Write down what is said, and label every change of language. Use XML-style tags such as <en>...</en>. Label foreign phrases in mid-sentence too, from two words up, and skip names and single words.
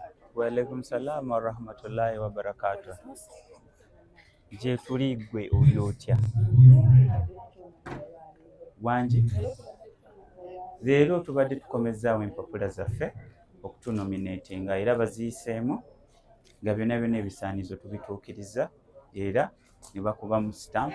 <ar>وعليكم السلام ورحمة الله وبركاته.</ar> <lg>Je tuli gwe oli otya? Wangi leero tubadde tukomezaawo empapula zaffe okutunominatinga era baziyiseemu nga byonna ebisaanizo tubituukiriza era ne bakuba mu stamp.</lg>